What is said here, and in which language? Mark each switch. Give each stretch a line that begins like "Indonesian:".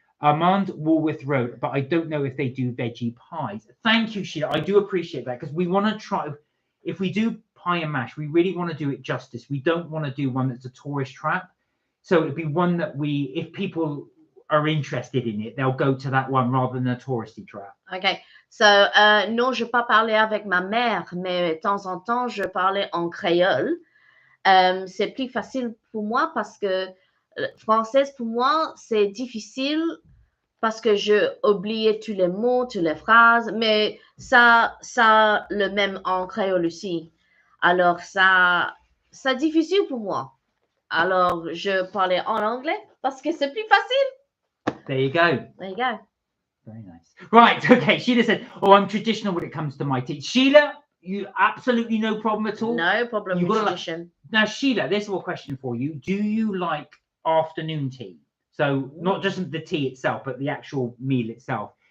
English: Armand Woolworth Road, but I don't know if they do veggie pies. Thank you, Sheila. I do appreciate that because we want to try, if we do pie and mash, we really want to do it justice. We don't want to do one that's a tourist trap. So it'd be one that if people are interested in it, they'll go to that one rather than a touristy trap. Okay.
French: So, non, je pas parler avec ma mère, mais de temps en temps, je parlais en créole. C'est plus facile pour moi parce que française, pour moi, c'est difficile parce que je oubliais tous les mots, toutes les phrases, mais ça le même en créole aussi. Alors, ça difficile pour moi. Alors, je parlais en anglais parce que c'est plus facile.
English: There you go. There you go. Very nice. Right, okay. Sheila said, "Oh, I'm traditional when it comes to my tea." Sheila, you absolutely no problem at all. No problem You've with got to tradition. Now, Sheila, this is a question for you. Do you like afternoon tea? So not just the tea itself, but the actual meal itself.